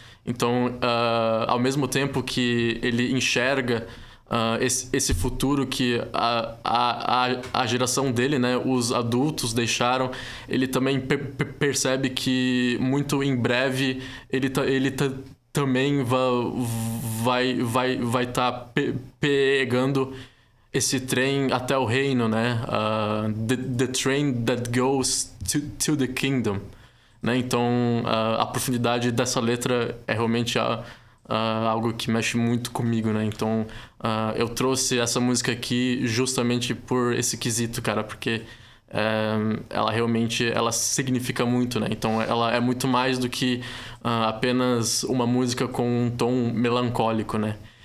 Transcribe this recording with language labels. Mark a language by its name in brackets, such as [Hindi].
[Portuguese] Então, ao mesmo tempo que ele enxerga esse futuro que a geração dele, né, os adultos deixaram, ele também percebe que muito em breve ele também vai estar pegando esse trem até o reino, né? [English] The train that goes to the kingdom, né? [Portuguese] Então, a profundidade dessa letra é realmente algo que mexe muito comigo, né? Então, eu trouxe essa música aqui justamente por esse quesito, cara, porque ela realmente significa muito, né? Então, ela é muito mais do que apenas uma música com um tom melancólico, né?